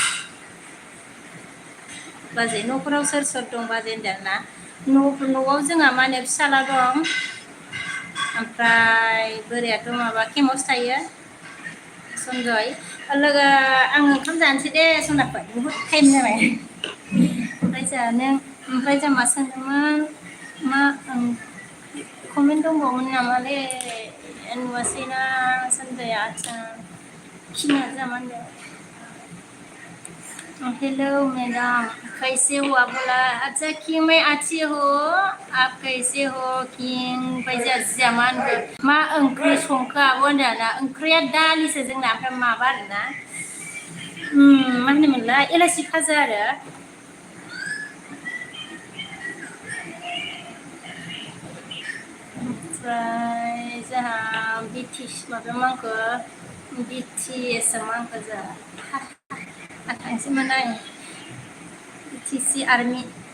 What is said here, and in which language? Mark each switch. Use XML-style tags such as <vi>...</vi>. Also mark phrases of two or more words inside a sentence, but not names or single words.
<brx>बाजै न'फोराव सोर दं बाजै होनदों ना न'आव जोंहा मा होनो फिसाला दं ओमफ्राय बोरायाथ' माबा केम्पआवसो थायो सनजय लोगो आं ओंखाम जानोसै दे सनाफोर बहुद टाइम जाबाय ओमफ्राय जों मा सोंदोंमोन मा कमेन्ट दंबावोमोन नामालै नुवासैना सनजया आच्छा खिना जामा होनदों</brx> <hi>हेलो मैडम कैसे हो आप बोला अच्छा कि मैं अच्छी हो आप कैसे हो</hi> <brx>किं फैजा मा होनगोन मा ओंख्रि संखो आब' होनदोंना ओंख्रिया दालिसो जोंना ओमफ्राय माबा आरोना मा होनोमोनलाय एलासि फाजा आरो ओमफ्राय जोंहा बिटिसि माबायाव मा होनखो बिटिएसआव मा होनखो जोंहा थांसैमोन आं बिटिसि आर्मिया</brx>